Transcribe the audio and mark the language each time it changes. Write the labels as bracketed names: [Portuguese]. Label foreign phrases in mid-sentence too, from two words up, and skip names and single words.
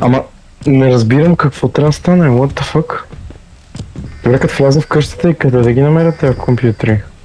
[Bulgarian] Ама не разбирам какво трябва да стане. [English] What the fuck? [Bulgarian] Добре, като вляза в къщата и къде да ги намеря тези компютри?